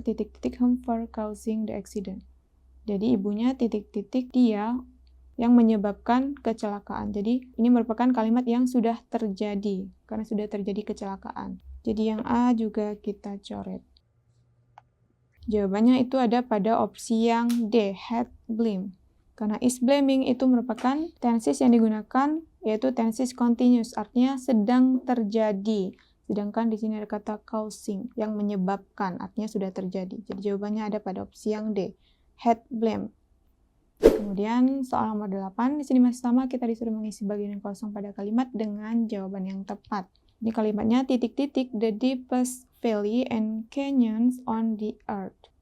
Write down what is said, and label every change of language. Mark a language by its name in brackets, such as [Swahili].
[English] him for causing the accident. [Indonesian] Jadi ibunya ... dia yang menyebabkan kecelakaan. Jadi ini merupakan kalimat yang sudah terjadi karena sudah terjadi kecelakaan. Jadi yang A juga kita coret. Jawabannya itu ada pada opsi yang D, had blame. Karena is blaming itu merupakan tenses yang digunakan yaitu tenses continuous, artinya sedang terjadi. Sedangkan di sini ada kata causing yang menyebabkan, artinya sudah terjadi. Jadi jawabannya ada pada opsi yang D, had blame. Kemudian soal nomor 8, di sini masih sama, kita disuruh mengisi bagian yang kosong pada kalimat dengan jawaban yang tepat. Ini kalimatnya ... [English] the deepest valley and canyons on the earth.